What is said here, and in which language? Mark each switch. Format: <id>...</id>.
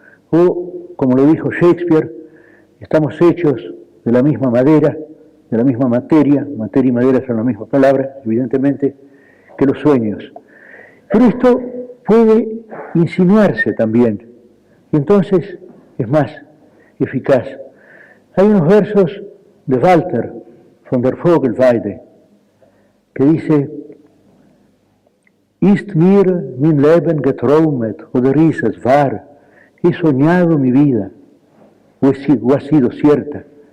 <es>O, como lo dijo Shakespeare, estamos hechos de la misma madera, de la misma materia y madera son la misma palabra, evidentemente, que los sueños. Pero esto puede insinuarse también, y entonces es más eficaz. Hay unos versos de Walter von der Vogelweide que dice:</es> <de>Ist mir mein Leben geträumet, oder ist es wahr?</de> <es>He soñado mi vida, o ha sido cierta.</es>